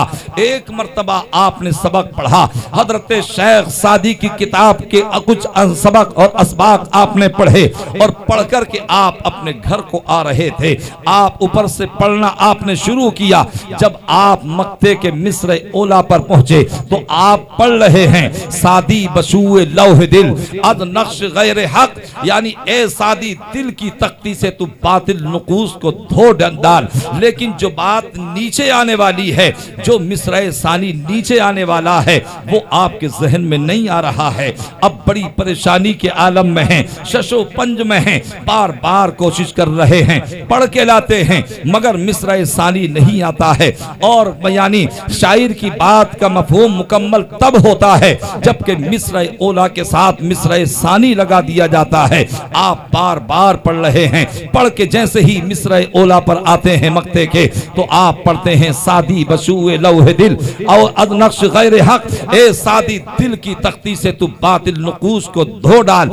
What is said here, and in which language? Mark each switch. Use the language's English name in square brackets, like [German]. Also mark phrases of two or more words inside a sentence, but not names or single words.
[Urdu] ایک مرتبہ آپ نے سبق پڑھا، حضرت شیخ سعدی کی کتاب کے کچھ سبق اور اسباق آپ نے پڑھے، اور پڑھ کر کے آپ اپنے گھر کو آ رہے تھے۔ آپ اوپر سے پڑھنا آپ نے شروع کیا۔ جب آپ مکتے کے مصرع اولا پر پہنچے تو آپ پڑھ رہے ہیں، [Persian] سعدی بشوء لوح دل از نقش غیر حق، [Urdu] یعنی اے سعدی دل کی تختی سے تو باطل نقوش کو دھو ڈال۔ لیکن جو بات نیچے آنے والی ہے، جو مصرع ثانی نیچے آنے والا ہے، وہ آپ کے ذہن میں نہیں آ رہا ہے۔ اب بڑی پریشانی کے عالم میں ہیں، شش و پنج میں ہیں، بار بار کوشش کر رہے ہیں، پڑھ کے لاتے ہیں، مگر مصرع ثانی نہیں آتا ہے۔ اور یعنی شاعر کی بات کا مفہوم مکمل تب ہوتا ہے جبکہ مصرع اولا کے ساتھ مصرع ثانی لگا دیا جاتا ہے۔ آپ بار بار پڑھ رہے ہیں، پڑھ کے جیسے ہی مصرع اولا پر آتے ہیں مکتے کے تو آپ پڑھتے ہیں، [Persian] سعدی بشوء لوح دل اور از نقش غیر حق، [Urdu] اے سعدی دل کی تختی سے تو باطل نقوش کو دھو ڈال۔